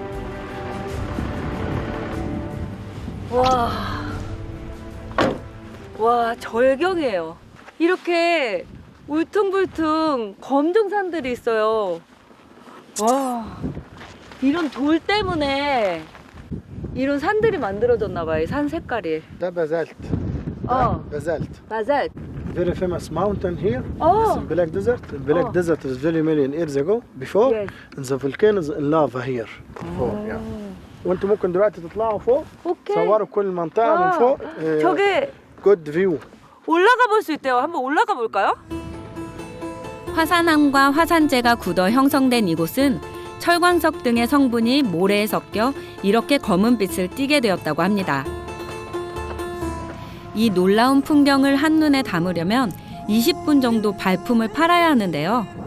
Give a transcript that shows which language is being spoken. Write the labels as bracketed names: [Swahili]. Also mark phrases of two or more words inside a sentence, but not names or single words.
[Korean] 와, 절경이에요. 이렇게 울퉁불퉁 검정산들이 있어요. 와, 이런 돌 때문에 이런 산들이 만들어졌나 봐요. 이 산 색깔이. [Arabic] ده بازالت. بازالت. [Korean] 바살트. [English] Very famous mountain here. It's in Black Desert. Black Desert is very million years ago. Before, and the volcano is in lava here. Before, yeah. [Arabic] وانتم ممكن دلوقتي تطلعوا فوق. تصوروا كل المنطقة من فوق. [Korean] 저기 [English] Good view. [Korean] 올라가 볼 수 있대요. 한번 올라가 볼까요? 화산암과 화산재가 굳어 형성된 이곳은 철광석 등의 성분이 모래에 섞여 이렇게 검은빛을 띠게 되었다고 합니다. 이 놀라운 풍경을 한눈에 담으려면 20분 정도 발품을 팔아야 하는데요.